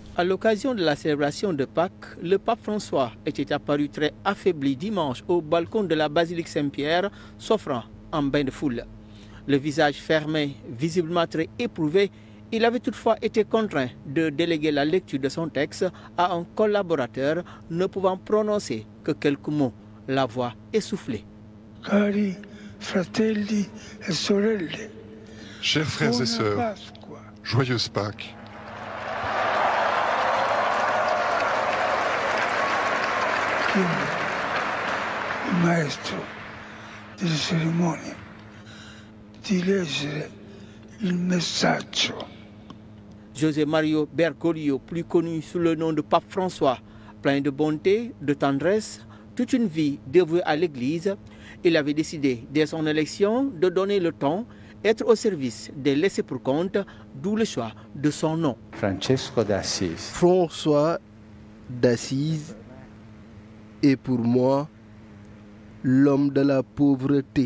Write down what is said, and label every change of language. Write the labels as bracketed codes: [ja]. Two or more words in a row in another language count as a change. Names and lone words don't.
[fr] À l'occasion de la célébration de Pâques, le pape François était apparu très affaibli dimanche au balcon de la basilique Saint-Pierre, s'offrant en bain de foule. Le visage fermé, visiblement très éprouvé, il avait toutefois été contraint de déléguer la lecture de son texte à un collaborateur ne pouvant prononcer que quelques mots, la voix essoufflée. [it] Cari fratelli e sorelle, [fr] chers frères et sœurs, joyeuse Pâques. [it] Il maestro delle cerimonie di leggere il messaggio. [fr] José Mario Bergoglio, plus connu sous le nom de Pape François, plein de bonté, de tendresse, toute une vie dévouée à l'Église, il avait décidé dès son élection de donner le ton, être au service des laissés pour compte, d'où le choix de son nom. François d'Assise est pour moi l'homme de la pauvreté.